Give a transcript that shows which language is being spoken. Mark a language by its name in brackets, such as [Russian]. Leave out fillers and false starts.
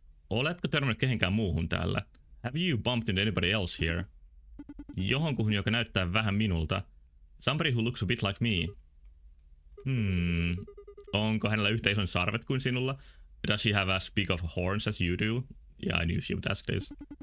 [Finnish] Oletko törmännyt kehenkään muuhun täällä? [English] Have you bumped into anybody else here? [Finnish] Johonkuhun, joka näyttää vähän minulta. [English] Somebody who looks a bit like me. [Finnish] Onko hänellä yhtä ison sarvet kuin sinulla? [English] Does she have as big of horns as you do? Yeah, I knew she would ask this.